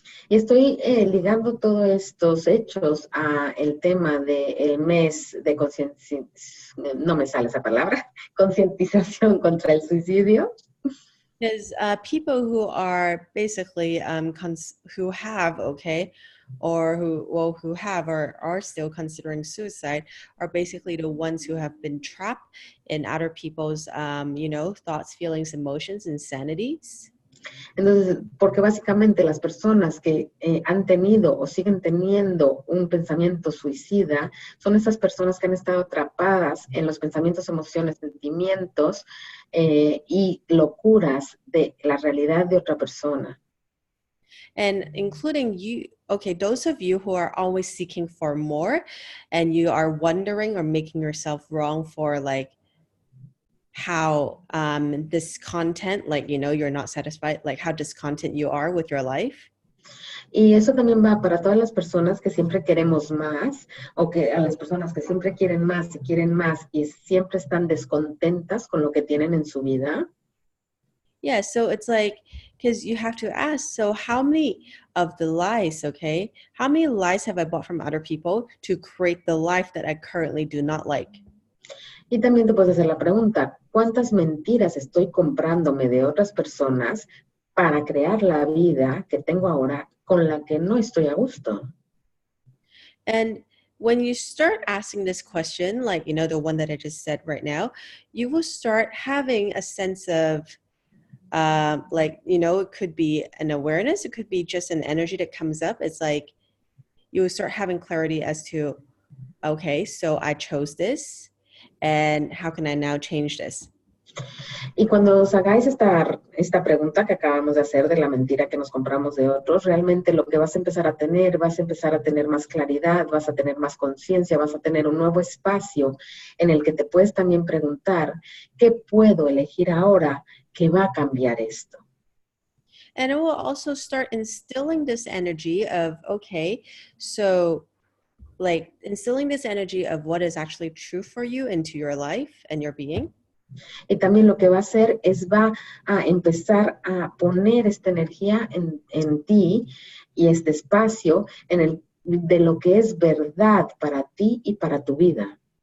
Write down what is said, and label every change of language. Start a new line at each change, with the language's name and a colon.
Spanish: Y estoy ligando todos estos hechos a el tema del mes de no me sale esa palabra, concientización contra el suicidio.
English: Because people who are basically who have, okay, or who have or are still considering suicide are basically the ones who have been trapped in other people's, thoughts, feelings, emotions, insanities.
Spanish: Entonces, porque básicamente las personas que han tenido o siguen teniendo un pensamiento suicida son esas personas que han estado atrapadas en los pensamientos, emociones, sentimientos y locuras de la realidad de otra persona.
English: And including you, okay, those of you who are always seeking for more and you are wondering or making yourself wrong for like how this content, like, you're not satisfied, like how discontent you are with your life.
Spanish: Y eso también va para todas las personas que siempre queremos más, o que a las personas que siempre quieren más y siempre están descontentas con lo que tienen en su vida.
English: Yeah, so it's like, because you have to ask, so how many of the lies, okay, how many lies have I bought from other people to create the life that I currently do not like?
Spanish: Y también te puedes hacer la pregunta, ¿cuántas mentiras estoy comprándome de otras personas para crear la vida que tengo ahora con la que no estoy a gusto?
English: And when you start asking this question, like, the one that I just said right now, you will start having a sense of, it could be an awareness, it could be just an energy that comes up. It's like, you will start having clarity as to, okay, so I chose this. And how can I now change this?
Spanish: Y cuando os hagáis esta pregunta que acabamos de hacer de la mentira que nos compramos de otros, realmente lo que vas a empezar a tener más claridad, vas a tener más conciencia, vas a tener un nuevo espacio en el que te puedes también preguntar, ¿qué puedo elegir ahora que va a cambiar esto?
English: And it will also start instilling this energy of, okay, so like instilling this energy of what is actually true for you into your life and your being.
Spanish: Y también lo que va a hacer es va a empezar a poner esta energía en ti y este espacio de lo que es verdad para ti y para tu vida.